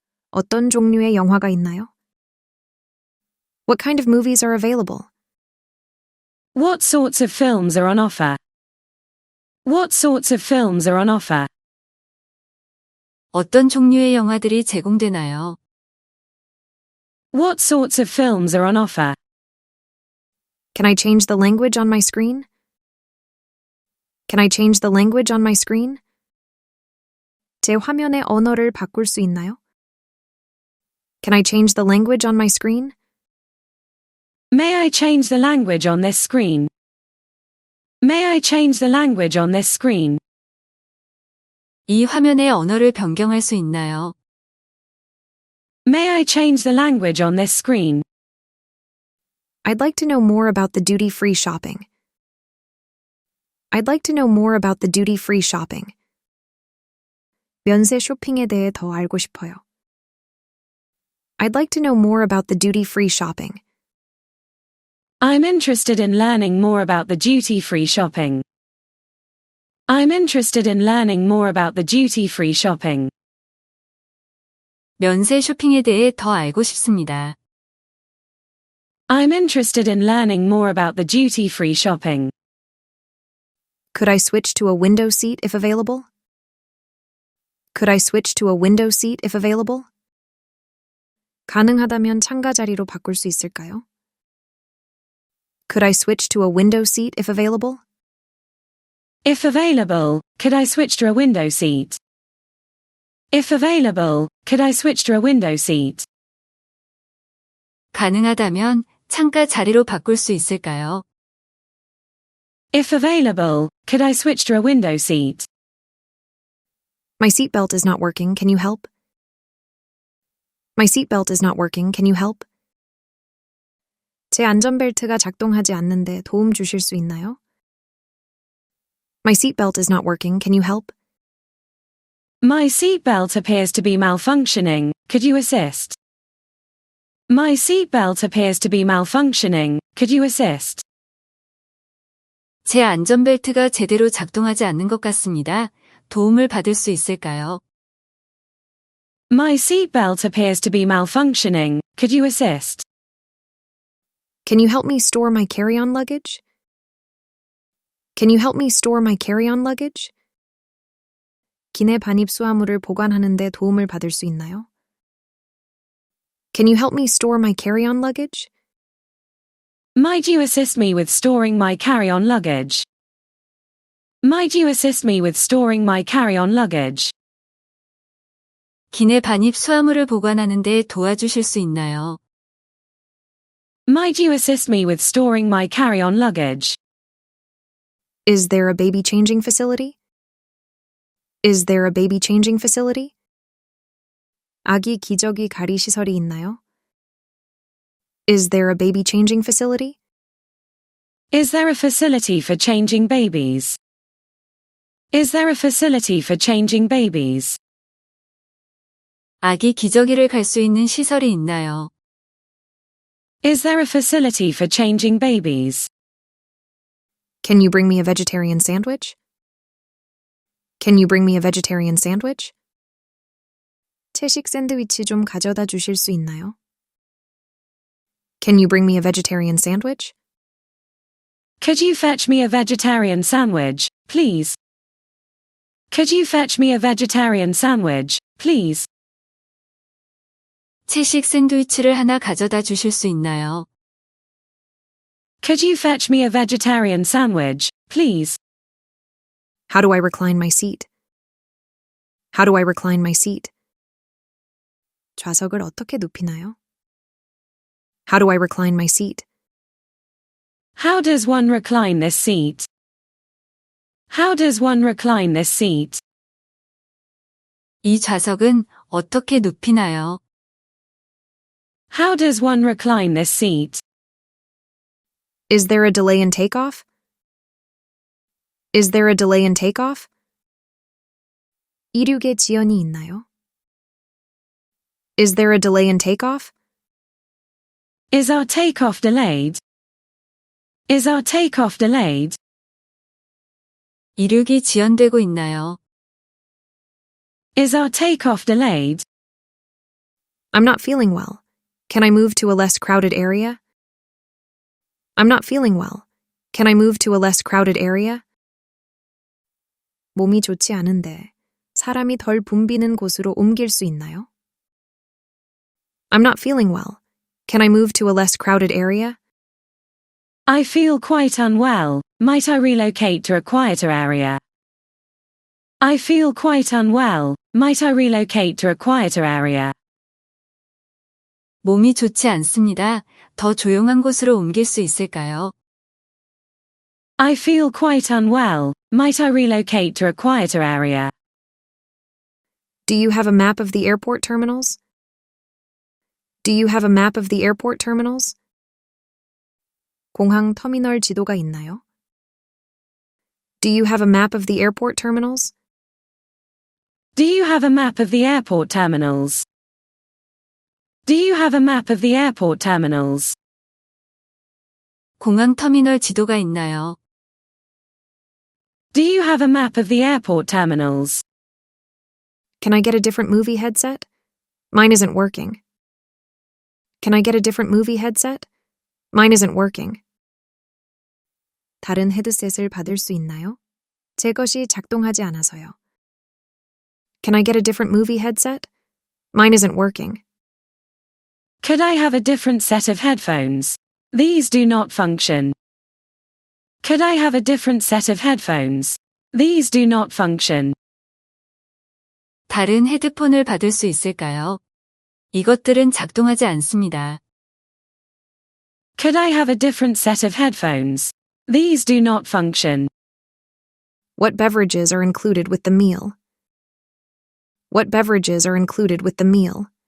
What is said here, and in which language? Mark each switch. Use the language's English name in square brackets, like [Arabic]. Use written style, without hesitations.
[Korean] 어떤 종류의 영화가 있나요? [English] What kind of movies are available? What sorts of films are on offer? What sorts of films are on offer? [Korean] 어떤 종류의 영화들이 제공되나요? [English] What sorts of films are on offer? Can I change the language on my screen? Can I change the language on my screen? [Korean] 제 화면의 언어를 바꿀 수 있나요? [English] Can I change the language on my screen? May I change the language on this screen? May I change the language on this screen? [Korean] 이 화면의 언어를 변경할 수 있나요? [English] May I change the language on this screen? I'd like to know more about the duty-free shopping. I'd like to know more about the duty-free shopping. [Korean] 면세 쇼핑에 대해 더 알고 싶어요. [English] I'd like to know more about the duty-free shopping. I'm interested in learning more about the duty-free shopping. I'm interested in learning more about the duty-free shopping. [Korean] 면세 쇼핑에 대해 더 알고 싶습니다. [English] I'm interested in learning more about the duty-free shopping. Could I switch to a window seat if available? Could I switch to a window seat if available? [Korean] 가능하다면 창가 자리로 바꿀 수 있을까요? [English] Could I switch to a window seat if available? If available, could I switch to a window seat? If available, could I switch to a window seat? [Korean] 가능하다면 창가 자리로 바꿀 수 있을까요? [English] If available, could I switch to a window seat? My seatbelt is not working, can you help? My seatbelt is not working, can you help? [Korean] 제 안전벨트가 작동하지 않는데 도움 주실 수 있나요? [English] My seatbelt is not working, can you help? My seatbelt appears to be malfunctioning, could you assist? My seatbelt appears to be malfunctioning, could you assist? [Korean] 제 안전벨트가 제대로 작동하지 않는 것 같습니다. 도움을 받을 수 있을까요? [English] My seatbelt appears to be malfunctioning, could you assist? Can you help me store my carry-on luggage? Can you help me store my carry-on luggage? [Korean] 기내 반입 수화물을 보관하는 데 도움을 받을 수 있나요? [English] Can you help me store my carry-on luggage? Might you assist me with storing my carry-on luggage? Might you assist me with storing my carry-on luggage? [Korean] 기내 반입 수화물을 보관하는 데 도와주실 수 있나요? [English] Might you assist me with storing my carry-on luggage? Is there a baby changing facility? Is there a baby changing facility? [Korean] 아기 기저귀 가리 시설이 있나요? [English] Is there a baby changing facility? Is there a facility for changing babies? Is there a facility for changing babies? [Korean] 아기 기저귀를 갈 수 있는 시설이 있나요? [English] Is there a facility for changing babies? Can you bring me a vegetarian sandwich? Can you bring me a vegetarian sandwich? [Korean] 채식 샌드위치 좀 가져다 주실 수 있나요? [English] Can you bring me a vegetarian sandwich? Could you fetch me a vegetarian sandwich, please? Could you fetch me a vegetarian sandwich, please? [Korean] 채식 샌드위치를 하나 가져다 주실 수 있나요? [English] Could you fetch me a vegetarian sandwich, please? How do I recline my seat? How do I recline my seat? [Korean] 좌석을 어떻게 눕히나요? [English] How do I recline my seat? How does one recline this seat? How does one recline this seat? [Korean] 이 좌석은 어떻게 눕히나요? [English] How does one recline this seat? Is there a delay in takeoff? Is there a delay in takeoff? [Korean] 이륙에 지연이 있나요? [English] Is there a delay in takeoff? Is our takeoff delayed? Is our takeoff delayed? [Korean] 이륙이 지연되고 있나요? [English] Is our takeoff delayed? I'm not feeling well. Can I move to a less crowded area? I'm not feeling well. Can I move to a less crowded area? [Korean] 몸이 좋지 않은데 사람이 덜 붐비는 곳으로 옮길 수 있나요? [English] I'm not feeling well. Can I move to a less crowded area? I feel quite unwell. Might I relocate to a quieter area? I feel quite unwell. Might I relocate to a quieter area? [Korean] 몸이 좋지 않습니다. 더 조용한 곳으로 옮길 수 있을까요? [English] I feel quite unwell. Might I relocate to a quieter area? Do you have a map of the airport terminals? Do you have a map of the airport terminals? [Korean] 공항 터미널 지도가 있나요? [English] Do you have a map of the airport terminals? Do you have a map of the airport terminals? Do you have a map of the airport terminals? [Korean] 공항 터미널 지도가 있나요? [English] Do you have a map of the airport terminals? Can I get a different movie headset? Mine isn't working. Can I get a different movie headset? Mine isn't working. [Korean] 다른 헤드셋을 받을 수 있나요? 제 것이 작동하지 않아서요. [English] Can I get a different movie headset? Mine isn't working. Could I have a different set of headphones? These do not function. Could I have a different set of headphones? These do not function. [Korean] 다른 헤드폰을 받을 수 있을까요? 이것들은 작동하지 않습니다. [English] Could I have a different set of headphones? These do not function. What beverages are included with the meal? What beverages are included with the meal?